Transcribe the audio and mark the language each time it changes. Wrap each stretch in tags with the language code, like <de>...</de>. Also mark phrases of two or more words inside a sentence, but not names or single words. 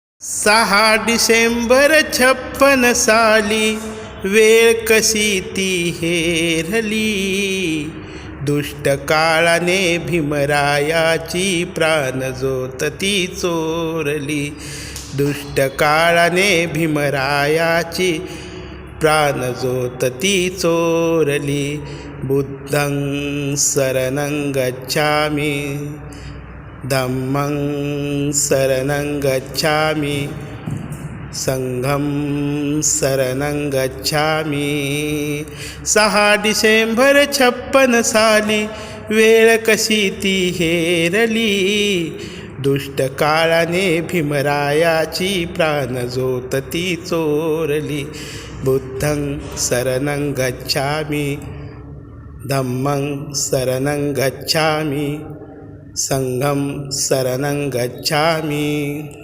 <mr>6 डिसेंबर 56 साली वेळ कशी ती हेरली, दुष्ट काळाने भीमरायाची प्राणज्योत ती चोरली. दुष्ट काळाने भीमरायाची प्राणज्योत ती चोरली.</mr> <pi>बुद्धं शरणं गच्छामि, धम्मं शरणं गच्छामि, संघं शरणं गच्छामि.</pi> <mr>6 डिसेंबर 56 साली वेळ कशी ती हेरली, दुष्ट काळाने भीमरायाची प्राणज्योत ती चोरली.</mr> <pi>बुद्धं शरणं गच्छामि, धम्मं शरणं गच्छामि, संघं शरणं गच्छामि.</pi>